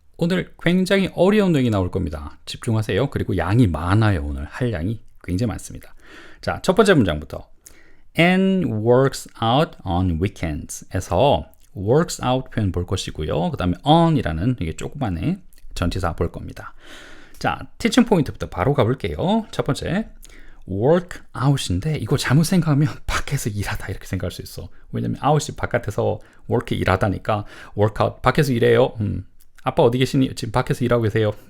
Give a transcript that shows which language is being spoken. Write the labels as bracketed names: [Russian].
[Korean] 오늘 굉장히 어려운 내용이 나올 겁니다. 집중하세요. 그리고 양이 많아요. 오늘 할 양이 굉장히 많습니다. 자, 첫 번째 문장부터. [English] Anne works out on weekends [Korean] 에서 [English] works out [Korean] 표현 볼 것이고요. 그 다음에 on이라는 이게 조그만의 전치사 볼 겁니다. 자, 티칭 포인트부터 바로 가볼게요. 첫 번째, work out인데 이거 잘못 생각하면 밖에서 일하다 이렇게 생각할 수 있어. 왜냐면 out이 바깥에서 work 일하다니까 work out 밖에서 일해요. 아빠 어디 계시니? 지금 밖에서 일하고 계세요.